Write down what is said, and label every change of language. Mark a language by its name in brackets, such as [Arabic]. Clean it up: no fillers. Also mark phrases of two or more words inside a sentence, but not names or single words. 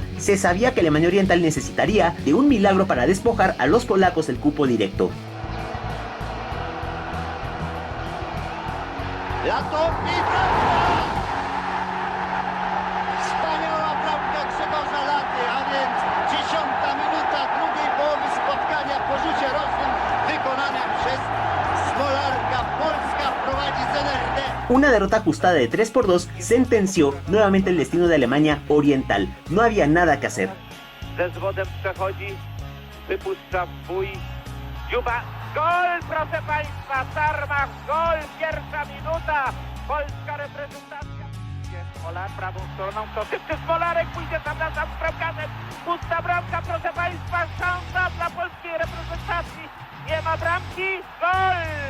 [Spanish] Se sabía que Alemania Oriental necesitaría de un milagro para despojar a los polacos del cupo directo. [Polish] Wspaniała bramka Grzegorza Laty, a więc 10. minuta drugiej połowy spotkania po rzucie rożnym wykonanym przez Smolarka. Polska prowadzi z NRD. [Spanish] Una derrota ajustada de 3-2 sentenció nuevamente el destino de Alemania Oriental. No había nada que hacer. [Polish] Ze zwodem przechodzi, wypuszcza w bój. Dziuba, gol, proszę Państwa, Sarmach, gol, pierwsza minuta, polska reprezentacja. Smolar prawą stroną, czy Smolarek pójdzie tam na sam z bramkarzem, pusta bramka, proszę Państwa, szansa dla polskiej reprezentacji, nie ma bramki, gol!